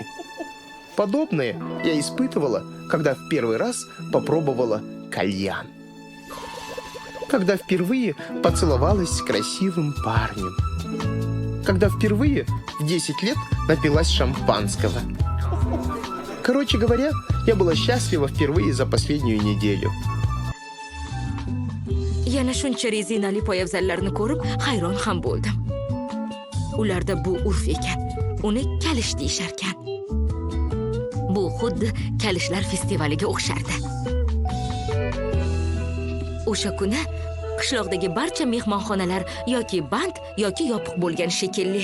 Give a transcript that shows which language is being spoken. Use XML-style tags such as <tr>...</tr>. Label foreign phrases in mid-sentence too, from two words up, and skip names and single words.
<ru>Подобное я испытывала, когда в первый раз попробовала кальян. Когда впервые поцеловалась с красивым парнем. Когда впервые в 10 лет напилась шампанского. Короче говоря, я была счастлива впервые за последнюю неделю.</ru> <uz>Yana shuncha rezinali poyabzallarni ko'rib hayron ham bo'ldim. Ularda bu urf ekan. Uni kalish deyisharkan. Bu xuddi kalishlar festivaliga o'xshardi. O'sha kuni qishloqdagi barcha mehmonxonalar yoki band yoki yopiq bo'lgan shekilli.</uz>